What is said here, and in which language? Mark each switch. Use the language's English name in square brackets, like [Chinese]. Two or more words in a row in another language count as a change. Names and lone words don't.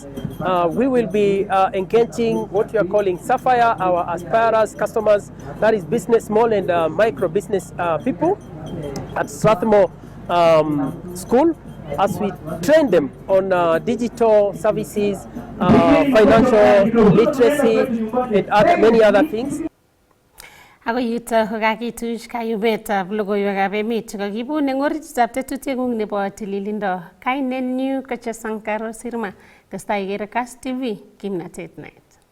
[English] We will be engaging what we are calling Sapphire, our aspirers, customers, that is business, small and micro business people at Strathmore School, as we train them on digital services, financial literacy, and many other things. [Kalenjin] Ako yuto kokakituch kayumetab logoiwekab emet chekakibun eng orititab tetutieng'ung nebo tililindo. Kainenyu ko Chesankaro Sirma. Testai ikere Kass TV, kimnatet net.